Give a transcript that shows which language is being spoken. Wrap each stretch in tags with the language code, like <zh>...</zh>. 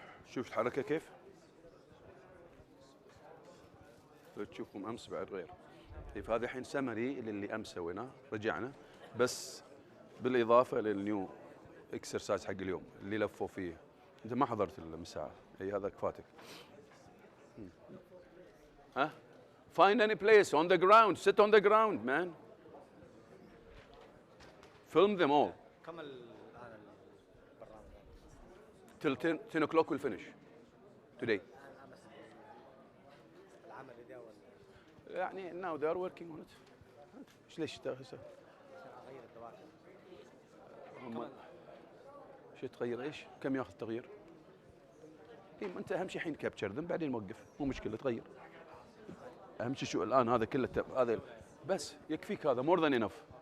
<ar>شوف الحركة كيف؟ لو تشوفهم أمس بعد غير. هذا الحين سمري للي أمس سويناه رجعنا بس بالإضافة للنيو اكسرسايز حق اليوم اللي لفوا فيه. أنت ما حضرت المساعة، أي هذا فاتك. ها؟</ar> <en>Find any place on the ground. Sit on the ground, man. Film them all. Till 10 o'clock we'll finish today.</en> <ar>يعني</ar> <en>now they are working on it.</en> <ar>ليش شو تغير ايش؟ كم ياخذ تغيير؟ اي انت اهم شيء الحين</ar> <en>capture them</en> <ar>بعدين موقف، مو مشكله تغير. اهم شيء شو الان هذا كله هذا بس يكفيك هذا</ar> <en>more than enough.</en>